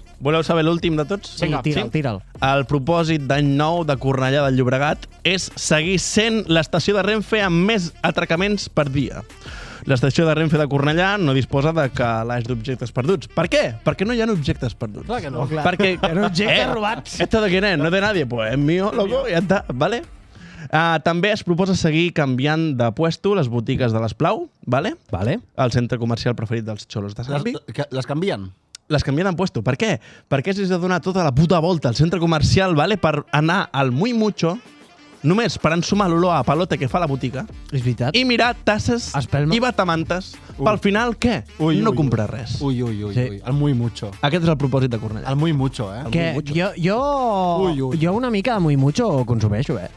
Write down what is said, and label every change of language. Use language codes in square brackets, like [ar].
[ca] Voleu saber l'últim de tots? Sí, tira'l. El propòsit d'any nou de Cornellà del Llobregat és seguir sent l'estació de Renfe amb més atracaments per dia. L'estació de Renfe de Cornellà no disposa de calaix d'objectes perduts. Per què? Perquè no hi ha objectes perduts. Clar que no. Perquè... Eren objectes robats. [es] ¿Esto de quién es? ¿No es de nadie? Pues es mío, loco, ya está, ¿vale? [ca] També es proposa seguir canviant de puesto les botigues de l'Esplau, ¿vale? Vale. El centre comercial preferit dels xolos de Sarri. Les canvien. Les canvien de puesto. Per què? Perquè has de donar tota la puta volta al centre comercial, ¿vale? Per anar al Muy Mucho, només per ensumar l'olor a palote que fa la botiga, És veritat. i mirar tasses Espelma. i batamantes. Pel final, què? No comprar res. Ui. Sí. El muy mucho. Aquest és el propòsit de Cornellà. El muy mucho, Que jo una mica de muy mucho ho consumeixo,